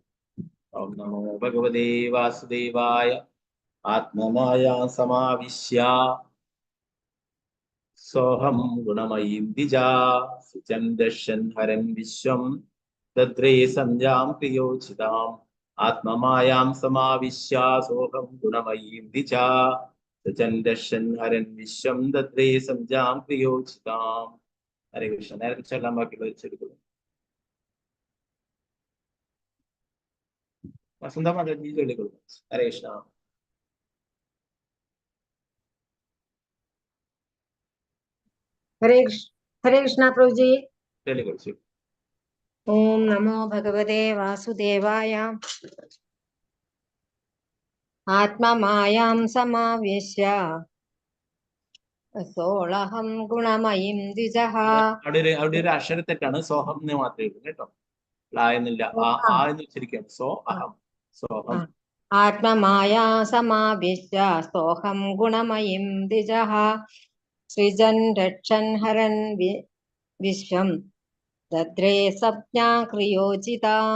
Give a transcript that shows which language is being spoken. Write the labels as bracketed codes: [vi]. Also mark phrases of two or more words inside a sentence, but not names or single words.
[sa] ഓം നമോ ഭഗവതേ വാസുദേവായ ആത്മമായ സമാവിശ്യ സോഹം ഗുണമയീം ദ്വിജാ സുചൻ ദർശൻ ഹരൻ വിശ്വം ദദ്രേ സംജാം പ്രിയോചിതാം ആത്മമായാം സമാവിശ്യ സോഹം ഗുണമയീം ദ്വിജാ സുചൻ ദർശൻ ഹരൻ വിശ്വം ദദ്രേ സംജാം പ്രിയോചിതാം. ഹരേ കൃഷ്ണ. [ml] നേരത്തെ ചൊല്ലാൻ ബാക്കിയുള്ള ചെടുക്കുന്നു. വസന്ത മാതാജി ചൊല്ലിക്കൊടുക്കും. [sa] ഹരേ കൃഷ്ണ. [hi] हरे कृष्णा प्रभु जी. [ml] ചൊല്ലിക്കൊടുക്കും. [sa] ओम नमो भगवते वासुदेवाय आत्ममायां समावेश्य सोऽहं गुणमयीं द्विजः. [ml] അവിടെ ഒരു അക്ഷരത്തെറ്റാണ്. സോഹം എന്ന് മാത്രമേ ഉള്ളൂ കേട്ടോ. ലായെന്നില്ല. ആ എന്ന് ഉച്ചരിക്കുകയാണ്. [sa] സോ അഹം. [ml] സോഹം. [sa] ആത്മമായാ സമാവേശ്യ സോഹം ഗുണമയീം ദ്വിജഃ സൃജൻ രക്ഷൻ ഹരൻ വിശ്വം ദദ്രേ സംജ്ഞാ ക്രിയോചിതാം.